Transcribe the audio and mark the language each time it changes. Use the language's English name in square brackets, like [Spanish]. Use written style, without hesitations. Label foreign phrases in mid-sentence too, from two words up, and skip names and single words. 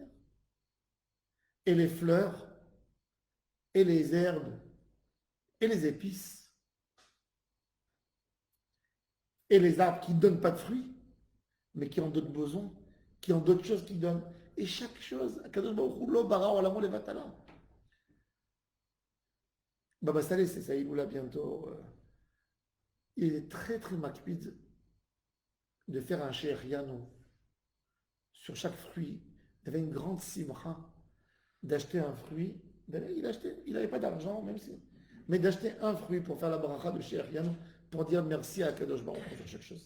[French] Et les fleurs, et les herbes, et les épices, et les arbres qui ne donnent pas de fruits, mais qui en donnent besoin, qui ont d'autres choses qui donnent. Et chaque chose, [Hebrew] הקדוש ברוך הוא לא ברא עולמות לבטלה. [French] Baba Saleh, c'est ça, il nous l'a bientôt. Il est très très makpid de faire un she'erianu sur chaque fruit. Il avait une grande simcha d'acheter un fruit. Il n'avait pas d'argent, même si. Mais d'acheter un fruit pour faire la bracha de she'erianu, pour dire merci à [Hebrew] הקדוש ברוך הוא [French] pour chaque chose.